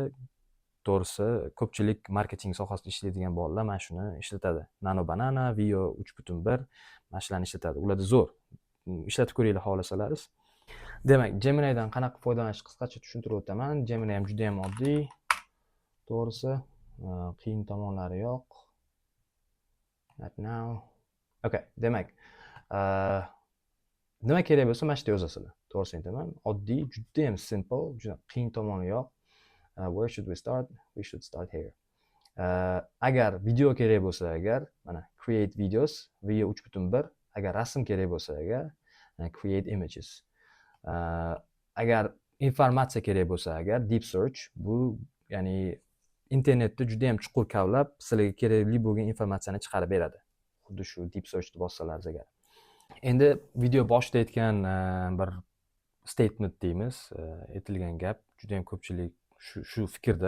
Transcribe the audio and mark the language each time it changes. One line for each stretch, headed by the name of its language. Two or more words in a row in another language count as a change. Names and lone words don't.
Uzbek: To'g'risi, ko'pchilik marketing sohasida ishlaydigan bolalar mana shuni ishlatadi. Nano Banana, Vio 3.1 mana shularni ishlatadi. Ularda zo'r. Ishlatib ko'ringlar xohlasalaringiz. Demak, Gemini'dan qanaqa foydalanish qisqacha tushuntirib o'taman. Gemini ham juda ham oddiy. To'g'risi, qiyin tomonlari yo'q.
English: Not now.
Uzbek: Okay, demak, nima kerak bo'lsa mana shunday yozasizlar. To'g'risini aytaman, oddiy, juda ham simple, juda qiyin tomoni yo'q.
English: Where should we start? We should start here.
Uzbek: Agar video kerak bo'lsa, mana
English: create videos,
Uzbek: Vio 3.1. Agar rasm kerak bo'lsa,
English: create images.
Uzbek: Agar informatsiya kerak bo'lsa,
English: deep search,
Uzbek: bu ya'ni internetda juda ham chuqur kavlab sizlarga kerakli bo'lgan informatsiyani chiqarib beradi. Xuddi shu
English: deep searchni
Uzbek: bossalaringiz agar. Endi video boshida aytgan bir statement deymiz, aytilgan gap juda ham ko'pchilik shu fikrda.